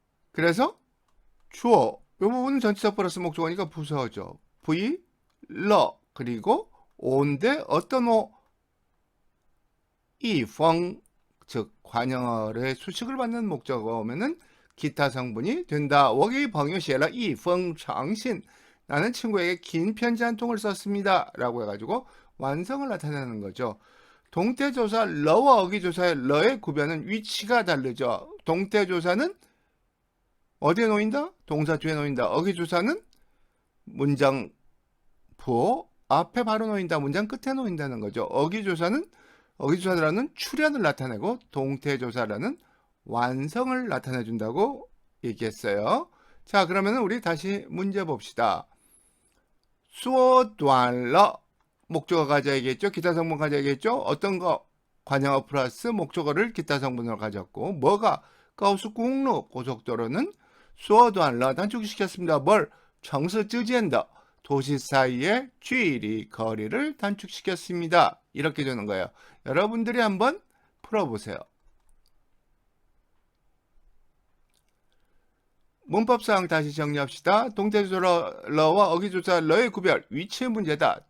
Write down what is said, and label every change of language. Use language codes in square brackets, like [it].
[ko] 그래서 주어, 이 부분은 전치사 플러스 목적어니까 부사어죠. V, 러, 그리고 오인데 어떤 오? 이펑, 즉 관형어의 수식을 받는 목적어 오면은 기타 성분이 된다. [zh] 我给朋友写了一封长信. [ko] 나는 친구에게 긴 편지 한 통을 썼습니다. 라고 해가지고 완성을 나타내는 거죠. 동태조사 러와 어기조사의 러의 구별은 위치가 다르죠. 동태조사는 어디에 놓인다? 동사 뒤에 놓인다. 어기조사는 문장 부호 앞에 바로 놓인다. 문장 끝에 놓인다는 거죠. 어기조사라는 출현을 나타내고 동태조사라는 완성을 나타내 준다고 얘기했어요. 자, 그러면 우리 다시 문제 봅시다. [zh] 缩短了 [ko] 목적어 가져야겠죠. 기타 성분 가져야겠죠. 어떤 거? 관형어 플러스 목적어를 기타 성분으로 가졌고 뭐가? [zh] 高速公路 [ko] 고속도로는 [zh] 缩短了 [ko] 단축시켰습니다. 뭘? [zh] 城市之间的 [ko] 도시 사이의 [zh] 距离 [ko] 거리를 단축시켰습니다. 이렇게 되는 거예요. 여러분들이 한번 풀어보세요. 문법상 다시 정리합시다. 동태조사 러와 어기조사 러의 구별, 위치의 문제다.